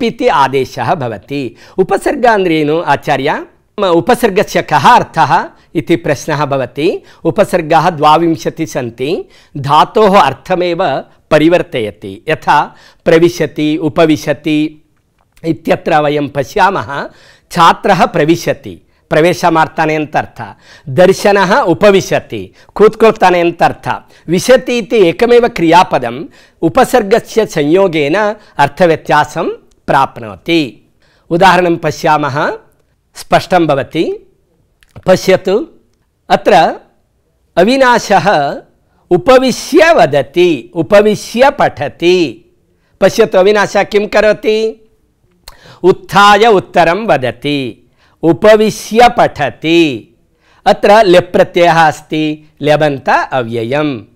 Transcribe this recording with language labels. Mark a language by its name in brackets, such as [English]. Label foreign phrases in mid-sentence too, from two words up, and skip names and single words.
[Sanskrit] इति आदेशः भवति उपसर्गः अंद्रेनु आचार्य उपसर्गस्य कः अर्थः इति प्रश्नः भवति उपसर्गाः 22 सन्ति धातोः अर्थमेव परिवर्तयति यथा प्रविशति उपविशति इत्यत्र वयं पश्यामः छात्रः प्रविशति प्रवेशमार्ताने [Kannada] ಅಂತ ಅರ್ಥ [Sanskrit] दर्शनः उपविशति [Kannada] ಕೂತ್ಕೊಳ್ತಾನೆ ಅಂತ ಅರ್ಥ [Sanskrit] ವಿಶತಿ इति एकमेव क्रियापदं उपसर्गस्य संयोगेन अर्थव्यत्यासं प्राप्नोति उदाहरणं पश्यामः स्पष्टं भवति पश्यतु अत्र अविनाशः उपविश्य वदति उपविश्य पठति पश्यतु अविनाशः किं करोति उत्थाय उत्तरं वदति उपविश्य पठति अत्र ल्यप् प्रत्ययः अस्ति ल्यबन्त अव्ययम्